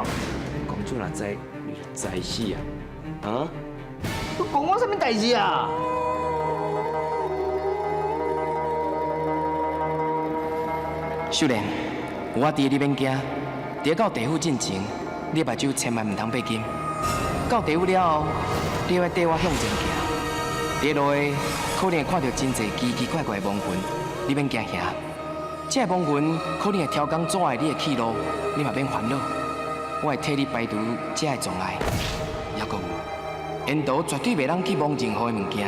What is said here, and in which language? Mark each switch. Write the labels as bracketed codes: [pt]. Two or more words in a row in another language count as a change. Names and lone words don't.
[nan] 公主若知，你就知死啊！啊？你讲我啥物代志啊？秀莲，有我伫你免惊。伫到地府进前，你目睭千万唔通闭紧。到地府了后，你要缀我向前行。伫路的可能会看到真侪奇奇怪怪的亡魂，你免惊吓。这个亡魂可能会挑工阻碍你的去路，你嘛免烦恼。我会替你排除这个障碍。还阁有，沿途绝对袂当去摸任何的物件。